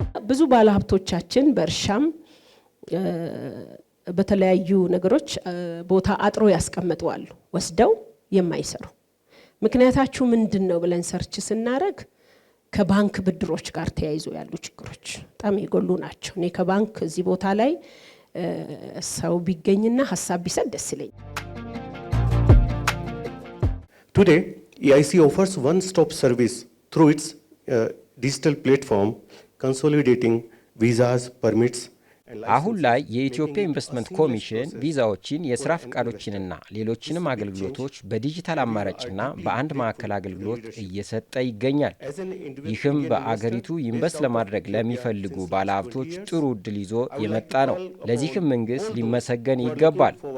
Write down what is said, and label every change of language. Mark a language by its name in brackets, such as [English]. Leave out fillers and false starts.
[Amharic] ብዙ ባለሀብቶቻችን በእርሻም በተለያዩ ነገሮች ቦታ አጥሮ ያስቀምጣሉ ወስደው የማይሰሩ። ምክንያታችሁ ምንድነው ብለን ሰርች ስናደርግ ከባንክ ብድሮች ጋር ተያይዞ ያሉ ችግሮች በጣም የጎሉ ናቸው። እኔ ከባንክ እዚህ ቦታ ላይ ሰው ቢገኝና ሀሳብ ቢሰጥ ደስ ይለኛል። [English] Today, EIC offers one-stop service through its digital platform, consolidating visas, permits. [Amharic] አሁን ላይ የኢትዮጵያ ኢንቨስትመንት ኮሚሽን ቪዛዎችን፣ የስራ ፍቃዶችንና ሌሎችንም አገልግሎቶች በዲጂታል አማራጭና በአንድ ማዕከል አገልግሎት እየሰጠ ይገኛል። ይህም በአገሪቱ ኢንቨስት ለማድረግ ለሚፈልጉ ባለሀብቶች ጥሩ እድል ይዞ የመጣ ነው። ለዚህም መንግስት ሊመሰገን ይገባል።